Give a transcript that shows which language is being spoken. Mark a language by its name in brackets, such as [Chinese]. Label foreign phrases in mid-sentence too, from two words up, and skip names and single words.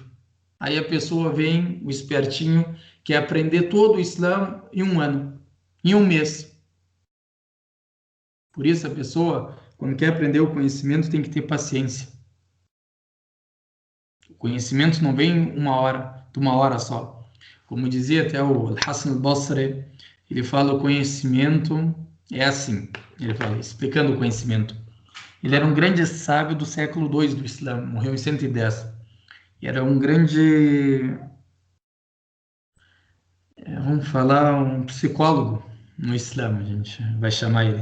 [Portuguese] Aí a pessoa vem, o espertinho, quer aprender todo o Islã em um ano, em um mês. Por isso a pessoa, quando quer aprender o conhecimento, tem que ter paciência. O conhecimento não vem de uma hora só. Como dizia até o Hassan al-Basri, ele fala o conhecimento é assim. Ele fala, explicando o conhecimento. Ele era um grande sábio do século II do Islã, morreu em 110. E era um grande, vamos falar, um psicólogo no Islã, a gente vai chamar ele.